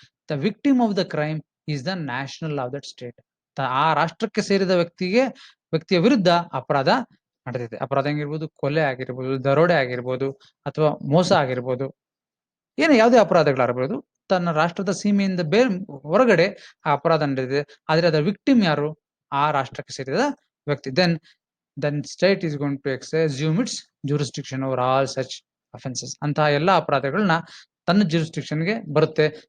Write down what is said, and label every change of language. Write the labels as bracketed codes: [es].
[en] The victim of the crime is the national of that state. [kn] ಆ ರಾಷ್ಟ್ರಕ್ಕೆ ಸೇರಿದ ವ್ಯಕ್ತಿಯ ವಿರುದ್ಧ ಅಪರಾಧ ನಡೆದಿದೆ. ಅಪರಾಧ ಹೆಂಗಿರ್ಬೋದು? ಕೊಲೆ ಆಗಿರ್ಬೋದು, ದರೋಡೆ ಆಗಿರ್ಬೋದು, ಅಥವಾ ಮೋಸ ಆಗಿರ್ಬೋದು, ಯಾವುದೇ ಅಪರಾಧಗಳಾಗಿರ್ಬೋದು. ತನ್ನ ರಾಷ್ಟ್ರದ ಸೀಮೆಯಿಂದ ಹೊರಗಡೆ ಆ ಅಪರಾಧ ನಡೆದಿದೆ. ಆದ್ರೆ ಅದರ ವಿಕ್ಟಿಮ್ ಯಾರು? ಆ ರಾಷ್ಟ್ರಕ್ಕೆ ಸೇರಿದ ವ್ಯಕ್ತಿ. [en] Then state is going to assume its jurisdiction over all such offenses. [kn] ಅಂತಹ ಎಲ್ಲಾ ಅಪರಾಧಗಳನ್ನ ತನ್ನ jurisdictionಗೆ ಬರುತ್ತೆ.